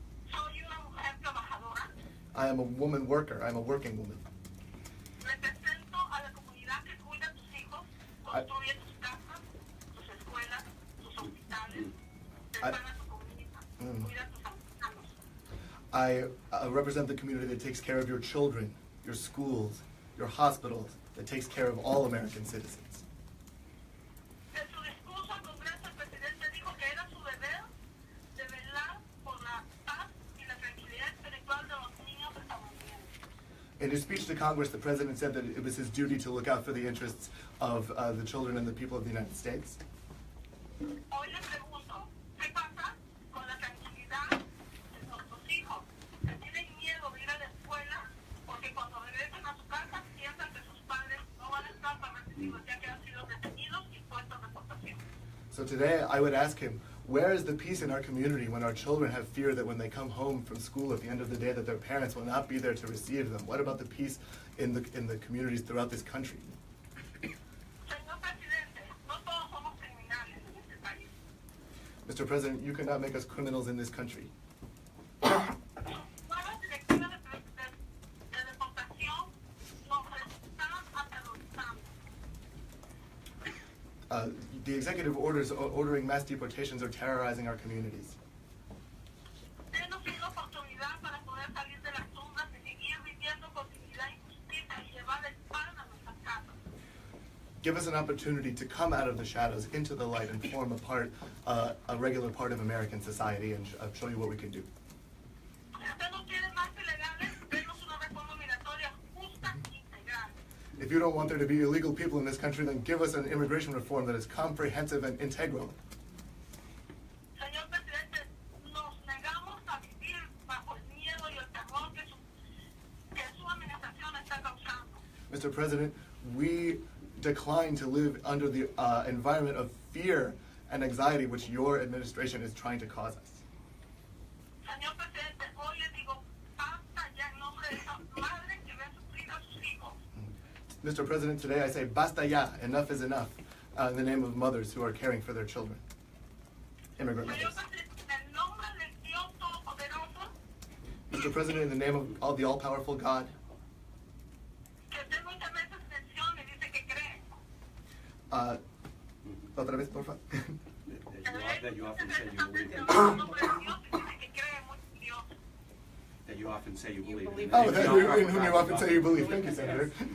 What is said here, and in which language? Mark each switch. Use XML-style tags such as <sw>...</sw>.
<es>Soy una mujer trabajadora,</es> <en>I am a woman worker. I'm a working woman.</en> <es>represento a la comunidad que cuida a tus hijos, construye tus casas, tus escuelas, tus hospitales, prepara tu comida, cuida a tus ancianos.</es> <en>I represent the community that takes care of your children, your schools, your hospitals, that takes care of all American citizens.</en> <es>En su discurso al Congreso, el presidente dijo que era su deber de velar por la paz y la tranquilidad espiritual de los niños estadounidenses.</es> <en>In his speech to Congress, the president said that it was his duty to look out for the interests of the children and the people of the United States.</en> <es>Hoy le pregunto, ¿qué pasa con la tranquilidad de nuestros hijos que tienen miedo de ir a la escuela porque cuando regresen a su casa piensan que sus padres no van a estar para recibirlos ya que han sido detenidos y puestos en deportación?</es> <en>So today, I would ask him, where is the peace in our community when our children have fear that when they come home from school at the end of the day that their parents will not be there to receive them? What about the peace in the communities throughout this country?</en> <es>Señor presidente, no todos somos criminales en este país.</es> <en>Mr. President, you cannot make us criminals in this country.</en> <es>Nuevas directivas de deportación nos están aterrorizando.</es> <en>The executive orders ordering mass deportations are terrorizing our communities.</en> <es>Denos una oportunidad para poder salir de las tumbas y seguir viviendo con dignidad y justicia y llevar el pan a nuestras casas.</es> <en>Give us an opportunity to come out of the shadows into the light and form a regular part of American society and show you what we can do.</en> <es>Si usted no quiere más ilegales, denos una reforma migratoria justa e integral.</es> <en>If you don't want there to be illegal people in this country, then give us an immigration reform that is comprehensive and integral.</en> <es>Señor presidente, nos negamos a vivir bajo el miedo y el terror que su administración está causando.</es> <en>Mr. President, we decline to live under the environment of fear and anxiety which your administration is trying to cause us.</en> <es>Señor presidente, hoy le digo, basta ya en nombre de esas madres que ven sufrir a sus hijos.</es> <en>Mr. President, today I say,</en> <es>basta ya,</es> <en>enough is enough, in the name of mothers who are caring for their children, immigrant</en> <es>Señor</es> <en>mothers.</en> <es>presidente, en nombre del Dios Todopoderoso,</es> <en>Mr. President, in the name of all the all-powerful God,</en> <es>que usted muchas veces menciona y dice que cree. otra vez, por favor.</es> <en>That you often say you believe in.</en> <es>En nombre de Dios y dice que cree mucho en Dios.</es> <en>That you often say you believe in. Oh, in whom you often say you believe. Thank you, Senator.</en>